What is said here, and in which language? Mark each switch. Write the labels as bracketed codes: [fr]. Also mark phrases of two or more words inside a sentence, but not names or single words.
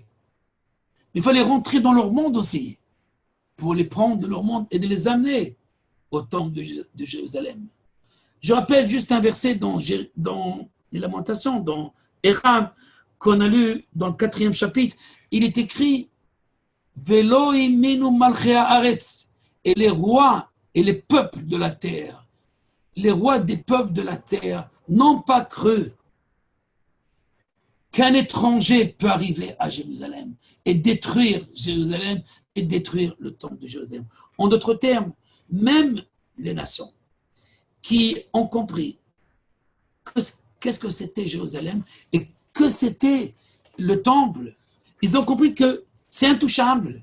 [fr] Il fallait rentrer dans leur monde aussi, pour les prendre de leur monde et de les amener au temple de Jérusalem. Je rappelle juste un verset dans les Lamentations, dans Éra, qu'on a lu dans le 4e chapitre. Il est écrit « [he] ולא האמינו מלכי הארץ [fr] » et les rois et les peuples de la terre, les rois des peuples de la terre n'ont pas cru qu'un étranger peut arriver à Jérusalem et détruire Jérusalem et détruire le temple de Jérusalem. En d'autres termes, même les nations qui ont compris qu'est-ce que c'était Jérusalem et que c'était le temple, ils ont compris que c'est intouchable.